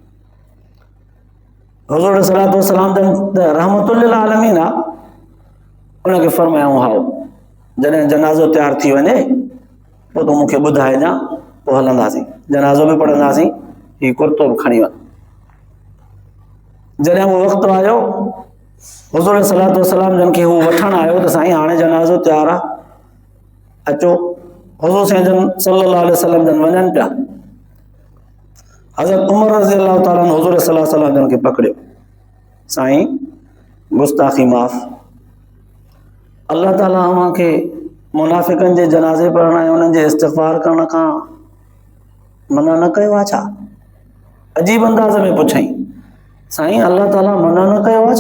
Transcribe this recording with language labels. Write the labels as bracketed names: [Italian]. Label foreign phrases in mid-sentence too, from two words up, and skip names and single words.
[Sindhi] हुज़ूर [Arabic] صلى الله عليه وسلم [Sindhi] त [Arabic] رحمة للعالمين [Sindhi] आहे, उनखे फरमायूं हाओ, जॾहिं जनाज़ो तयारु थी वञे पोइ तूं मूंखे ॿुधाइजां, पोइ हलंदासीं, जनाज़ो बि पढ़ंदासीं, हीउ कुर्तो बि खणी वञ। जॾहिं उहो वक़्तु आयो, हुज़ूर [Arabic] صلى الله عليه وسلم [Sindhi] जन खे हू वठणु आयो त साईं हाणे जनाज़ो तयारु आहे, अचो। हुज़ूर [Arabic] صلى الله عليه وسلم [Sindhi] जन वञनि पिया। हज़रत उमर [Arabic] رضي الله تعالى عنه [Sindhi] हुज़ूर [Arabic] صلى الله عليه وسلم [Sindhi] जन खे पकड़ियो, साईं गुस्ताखी माफ़, अल्लाह ताला अव्हांखे मुनाफ़िक़नि जे जनाज़े पढ़ण ऐं उन्हनि जे इस्तिग़फ़ार करण खां मना न कयो आहे छा? अजीब अंदाज़ में पुछई, साईं अल्लाह ताला मना न कयो आहे छा?